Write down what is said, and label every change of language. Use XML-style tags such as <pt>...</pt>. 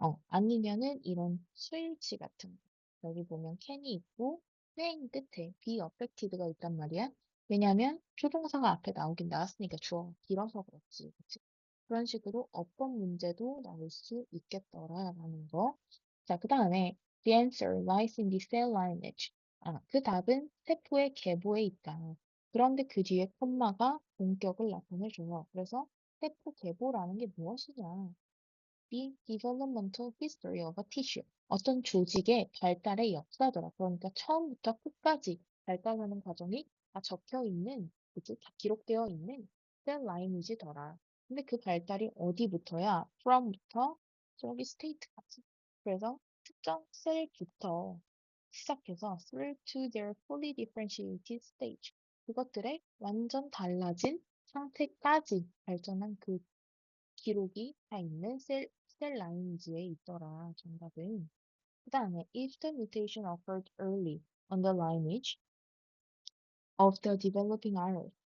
<ko>아니면은 이런 수일치 같은 거. 여기 보면 can이 있고 맨 끝에</ko> <en>be affected</en> <ko>가 있단 말이야. 왜냐면 조동사가 앞에 나오긴 나왔으니까 주어가 길어서 그렇지. 그치? 그런 식으로 어법 문제도 나올 수 있겠더라라는 거. 자, 그 다음에</ko> <en>the answer lies in the cell lineage.</en> <ko>그 답은 세포의 계보에 있다. 그런데 그 뒤에 콤마가 본격을 나타내줘요. 그래서 세포 계보라는 게 무엇이냐?</ko> <en>The developmental history of a tissue.</en> <ko>어떤 조직의 발달의 역사더라. 그러니까 처음부터 끝까지 발달하는 과정이 다 적혀 있는, 그치? 다 기록되어 있는 셀 라인이지더라. 근데 그 발달이 어디부터야? from부터 저기 state까지. 그래서 특정 셀부터 시작해서</ko> <en>through to their fully differentiated stage.</en> <ko>그것들의 완전 달라진 상태까지 발전한 그 기록이 다 있는 셀 라인지에 있더라, 정답은. 그 다음에</ko> <en>if the mutation occurred early. on the lineage of the developing iris.</en>